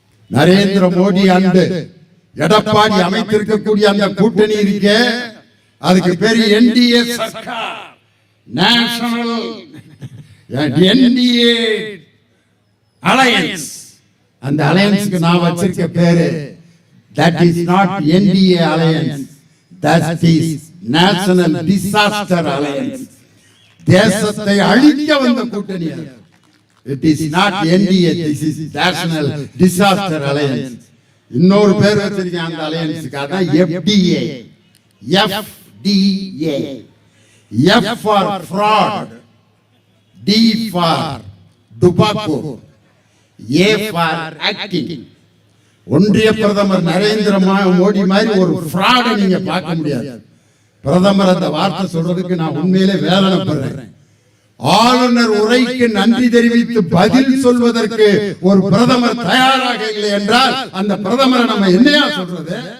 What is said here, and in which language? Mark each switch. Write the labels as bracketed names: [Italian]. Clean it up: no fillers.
[Tamil] Narendra Modi and Edappadi அமைத்திருக்கக்கூடிய அந்த கூட்டணி இருக்கே, அதுக்கு பேரு NDA Sarkar, national NDA alliance. அந்த அலையன்ஸ்க்கு நான் வச்சிருக்க பேரு [English] that is not NDA alliance, that is national disaster alliance. [Tamil] தேசத்தை அழிக்க வந்த கூட்டணி. [English] it is not NDA, this is national disaster alliance. [Tamil] இன்னொரு பேர் வச்சிருக்கேன் அந்த அலையன்ஸ்க்கு, அதான் FDA. [English] FDA, F for fraud, D for tobacco, A for acting. [Tamil] ஒன்றிய பிரதமர் நரேந்திர மோடி மாதிரி ஒரு ஃப்ராட் நீங்க பார்க்க முடியாது. பிரதமர் அந்த வார்த்தை சொல்றதுக்கு நான் உண்மையிலே வேதனைப்படுறேன். ஆளுநர் உரைக்கு நன்றி தெரிவித்து பதில் சொல்வதற்கு ஒரு பிரதமர் தயாராக இல்லை என்றால் அந்த பிரதமரை நம்ம என்னையா சொல்றது?